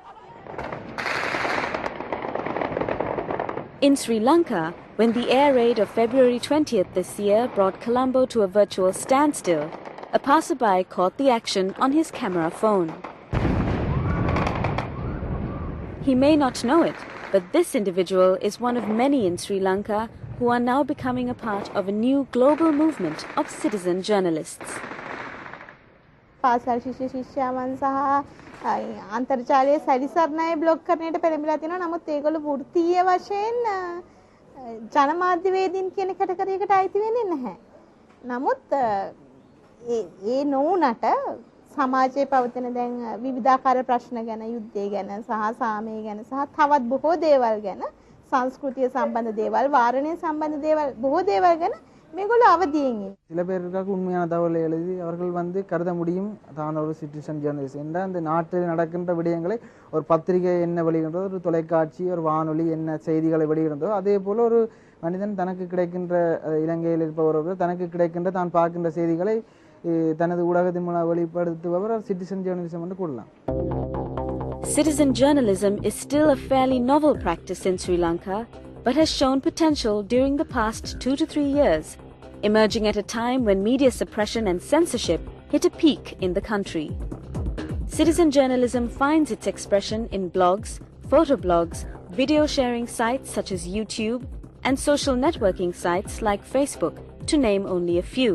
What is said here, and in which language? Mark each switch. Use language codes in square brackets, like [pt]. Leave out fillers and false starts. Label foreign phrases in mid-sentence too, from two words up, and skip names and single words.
[en] In Sri Lanka, when the air raid of February 20th this year brought Colombo to a virtual standstill, a passerby caught the action on his camera phone. He may not know it, but this individual is one of many in Sri Lanka who are now becoming a part of a new global movement of citizen journalists. [si] අන්තර්ජාලයේ සැරිසරණයි බ්ලොග් කරන්නට පෙළඹිලා තියෙනවා. නමුත් ඒගොල්ලෝ වෘත්තීය වශයෙන් ජනමාධ්‍යවේදීන් කියන කැටගරියකට අයිති වෙන්නේ නැහැ. නමුත් ඒ නොවුනට සමාජයේ පවතින දැන් විවිධාකාර ප්‍රශ්න ගැන, යුද්ධය ගැන සහ සාමය ගැන සහ තවත් බොහෝ දේවල් ගැන, සංස්කෘතිය සම්බන්ධ දේවල්, වාරණය සම්බන්ධ දේවල්, බොහෝ දේවල් ගැන மேகோல அவதியங்க [ta] சில பேருக்கு உண்மையான தகவலை எழுதி அவர்கள் கருத முடியும் தான் ஒரு [en] citizen journalist [ta] என்ற அந்த நாட்டில் நடக்கின்ற விடயங்களை ஒரு பத்திரிகை என்ன வெளியிடுறதோ, ஒரு தொலைக்காட்சி, ஒரு வானொலி என்ன செய்திகளை வெளியிடுறதோ, அதே போல ஒரு மனிதன் தனக்கு கிடைக்கின்ற இலங்கையில் இருப்பவர்கள் தனக்கு கிடைக்கின்ற தான் பார்க்கின்ற செய்திகளை தனது ஊடகத்தின் மூலம் வெளிப்படுத்துபவர் [en] citizen journalism [ta] என்று கூறலாம். [en] Citizen journalism is still a fairly novel practice in Sri Lanka, but has shown potential during the past 2 to 3 years, emerging at a time when media suppression and censorship hit a peak in the country. Citizen journalism finds its expression in blogs, photoblogs, video sharing sites such as YouTube, and social networking sites like Facebook, to name only a few.